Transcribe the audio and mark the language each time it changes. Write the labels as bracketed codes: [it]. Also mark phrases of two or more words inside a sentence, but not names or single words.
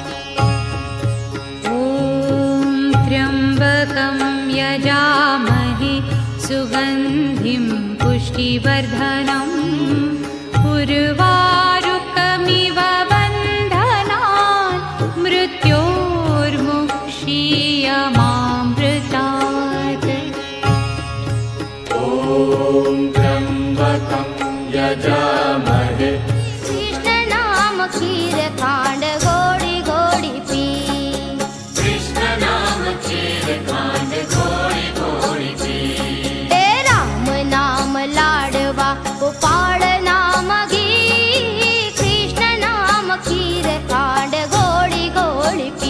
[sa] ॐ त्र्यम्बकं यजामहे सुगन्धिं पुष्टिवर्धनम् उर्वारुकमिव बन्धनान् मृत्योर्मुक्षीयमामृतात्। ॐ त्र्यम्बकं यजामहे [gu] કૃષ્ણ નામ ખીર ખાંડ ગોડી ગોડી પી। કૃષ્ણ નામ ક્ષીર ખાંડ ગોડી ગોડી પી। હે રામ નામ લાડવા ગોપાળ નામ ઘી। કૃષ્ણ નામ ખીર ખાંડ ગોડી ગોડી પી।